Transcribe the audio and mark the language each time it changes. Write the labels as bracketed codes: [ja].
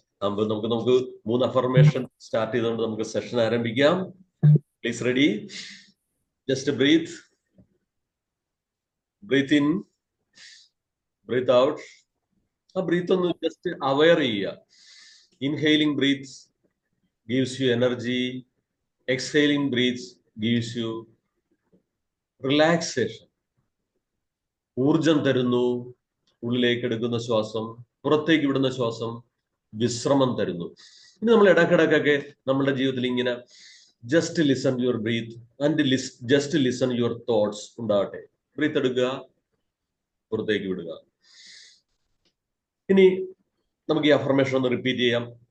[ml] നമുക്ക് നമുക്ക് 3 affirmation start ചെയ്തുകൊണ്ട് നമുക്ക് സെഷൻ ആരംഭിക്കാം. Please ready. [en] Just breathe in, breathe out. [ml] ആ ബ്രീത്ത് ഒന്ന് ജസ്റ്റ് അവെയർ ചെയ്യുക. [en] Inhaling breath gives you energy, exhaling breath gives you relaxation. [ml] ഊർജം തരുന്നു. ഉള്ളിലേക്ക് എടുക്കുന്ന ശ്വാസം, പുറത്തേക്ക് വിടുന്ന ശ്വാസം വിശ്രമം തരുന്നു. ഇനി നമ്മൾ ഇടക്കിടക്കൊക്കെ നമ്മുടെ ജീവിതത്തിൽ ഇങ്ങനെ [en] just listen your breath and just listen your thoughts [ml] ഉണ്ടാവട്ടെ. ബ്രീത്ത് എടുക്കുക, പുറത്തേക്ക് വിടുക. ഇനി നമുക്ക് ഈ അഫർമേഷൻ ഒന്ന് റിപ്പീറ്റ് ചെയ്യാം.